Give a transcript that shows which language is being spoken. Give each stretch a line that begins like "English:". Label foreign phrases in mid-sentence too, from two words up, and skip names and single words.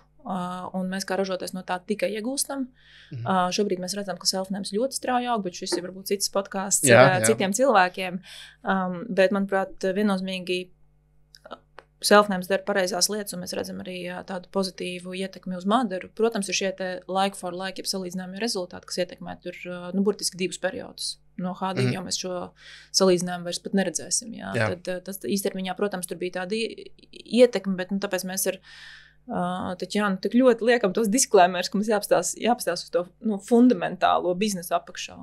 Latvian: Un mēs kā ražotājs no tā tikai iegūstam. Šobrīd mēs redzam, ka Selfnames ļoti strauji aug, bet šis ir varbūt cits podcasts citiem cilvēkiem. Bet, manuprāt, viennozīmīgi Selfnames dara pareizās lietas, un mēs redzam arī tādu pozitīvu ietekmi uz Madaru. Protams, ir šie te
English: like for like,
Latvian: jeb salīdzinājumi rezultāti, kas ietekmē tur, burtiski 2 periodus. No H2 jau mēs šo salīdzinājumu vairs pat neredzēsim. Tad tas īstermiņā, protams, tur bija tāda ietekme, bet tāpēc mēs tik ļoti liekam tos disklēmērus, ka mums jāapstās uz to fundamentālo biznesu apakšā.